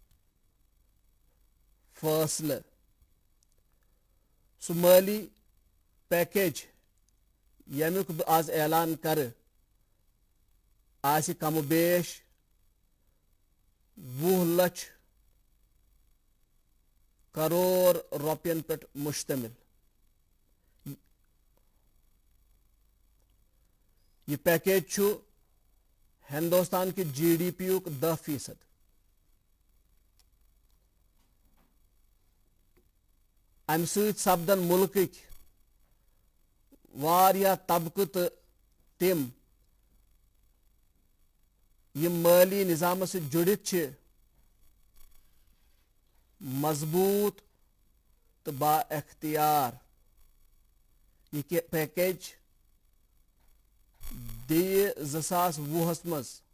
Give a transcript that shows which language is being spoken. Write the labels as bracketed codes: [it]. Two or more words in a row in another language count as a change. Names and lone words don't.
[ks] فٲصلہٕ سُہ مٲلی پیکیج ییٚمیُک بہٕ آز اعلان کرٕ آسہِ کم و بیش 20 لچھ کرور رۄپین پٮ۪ٹھ مُشتمل یہ پیکیج چھُ ہندوستان کہِ GDP یُک 10%. امہِ سۭتۍ سپدن مُلکٕکۍ واریاہ طبقہٕ تہٕ تِم یِم مٲلی نظامس سۭتۍ جُڑِتھ چھِ مضبوٗط تہٕ با اختیار یہِ پیکیج دِیہِ 2020 منٛز